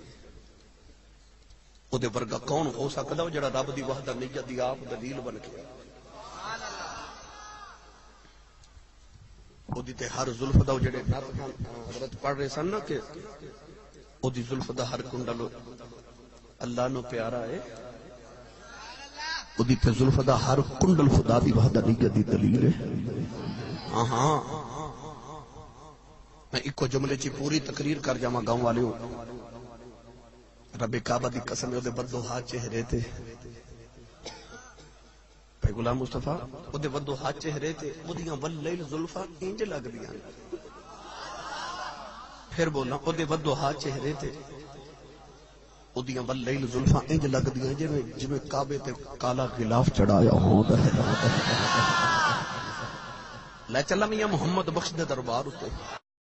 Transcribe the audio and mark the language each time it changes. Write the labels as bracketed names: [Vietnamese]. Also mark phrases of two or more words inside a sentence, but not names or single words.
[Punjabi] او دے ورگا کون ہو سکدا او جڑا رب دی وحدانیت دی آپ دلیل بن کے او دی تے ہر زلف دا جڑے نات حضرت پڑھ رہے سن نا کہ او دی زلف دا ہر کنڈل اللہ نو پیارا ہے, او دی تے زلف دا ہر کنڈل خدا دی وحدانیت دی دلیل ہے. ہاں ہاں میں ایک جملے چی پوری تقریر کر جاواں گاؤں والیوں. رب کعبہ دی قسم او دے بدو ہاتھ چہرے تے پہ غلام مصطفیٰ او دے بدو ہاتھ چہرے تے او دیاں واللیل زلفاں انج لگ دیاں. پھر بولنا او دے بدو ہاتھ چہرے تے او دیاں واللیل زلفاں انج لگ دیاں جویں کعبے تے کالا غلاف چڑھایا ہوندا ہے. لے چلا میاں محمد بخش دے دربار اتے